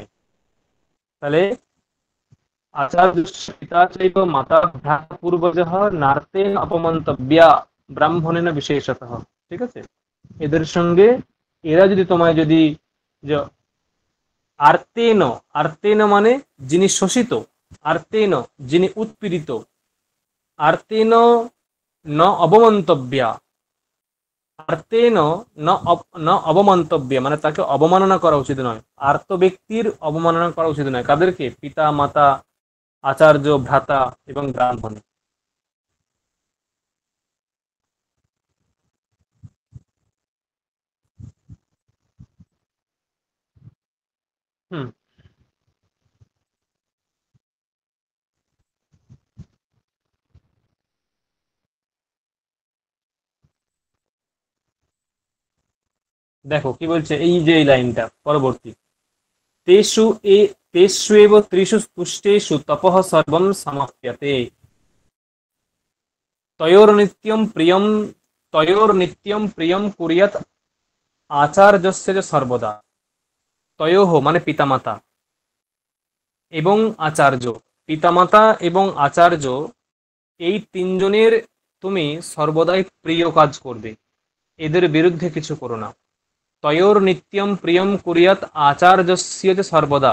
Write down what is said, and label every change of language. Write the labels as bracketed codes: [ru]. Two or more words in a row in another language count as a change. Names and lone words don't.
[sa] তাহলে আচার্যস্য পিতা চৈব মাতা ভ্রাতা পূর্বজঃ নার্তেন অপমন্তব্যা ব্রাহ্মণেন বিশেষতঃ। [bn] ঠিক আছে, এদের সঙ্গে এরা যদি তোমায় যদি যে আর্তেন, আর্তেন মানে যিনি শোষিত, আর্তেন যিনি উৎপীড়িত, [sa] আর্তেন ন অবমন্তব্যা, আর্তেন ন অবমন্তব্য [bn] মানে তাকে অবমাননা করা উচিত নয়। আর্ত ব্যক্তির অবমাননা করা উচিত নয়। কাদেরকে? পিতা মাতা, আচার্য, ভ্রাতা এবং ব্রাহ্মণ। হুম, দেখো কি বলছে, এই যে এই লাইনটা পরবর্তী, [sa] তেষু এ তেষ্বেব ত্রিষু পুষ্টেষু তপঃ সর্বম সমাপ্যতে, তয়োর্নিত্যম প্রিয়ম, তয়োর্নিত্যম প্রিয়ম কুর্যাৎ আচার্যস্য চ সর্বদা। [bn] তয়োহ মানে পিতামাতা এবং আচার্য, পিতামাতা এবং আচার্য এই তিনজনের তুমি সর্বদাই প্রিয় কাজ করবে, এদের বিরুদ্ধে কিছু করো না। [sa] তয়োর নিত্যম প্রিয়ম কুর্যাৎ আচার্যস্য চ সর্বদা।